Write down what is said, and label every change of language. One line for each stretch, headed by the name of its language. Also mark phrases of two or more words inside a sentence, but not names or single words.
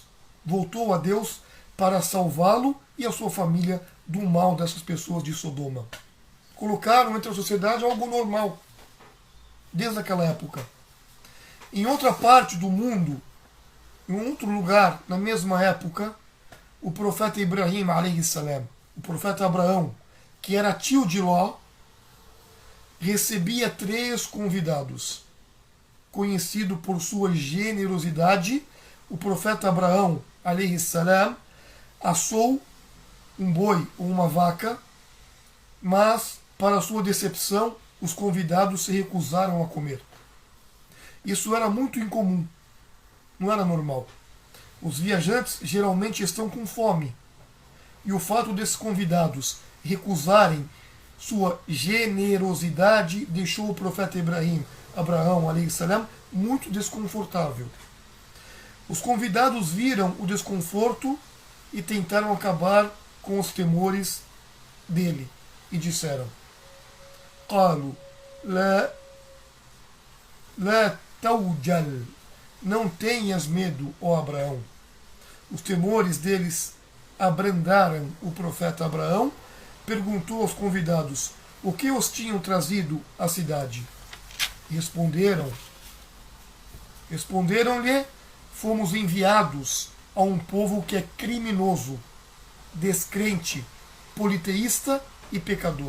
Portuguese: Voltou a Deus para salvá-lo e a sua família do mal dessas pessoas de Sodoma. Colocaram entre a sociedade algo normal, desde aquela época. Em outra parte do mundo, em outro lugar, na mesma época, o profeta Ibrahim,
Arabic: عليه السلام,
Portuguese: o profeta Abraão, que era tio de Ló, recebia 3 convidados. Conhecido por sua generosidade, o profeta Abraão,
Arabic: عليه السلام,
Portuguese: assou um boi ou uma vaca, mas, para sua decepção, os convidados se recusaram a comer. Isso era muito incomum, não era normal. Os viajantes geralmente estão com fome, e o fato desses convidados recusarem sua generosidade deixou o profeta Abraão,
Arabic: عليه السلام,
Portuguese: muito desconfortável. Os convidados viram o desconforto e tentaram acabar com os temores dele e disseram:
Arabic: قالوا لا توجل,
Portuguese: não tenhas medo, ó Abraão. Os temores deles abrandaram o profeta Abraão. Perguntou aos convidados o que os tinham trazido à cidade. Responderam-lhe: fomos enviados a um povo que é criminoso, descrente, politeísta e pecador.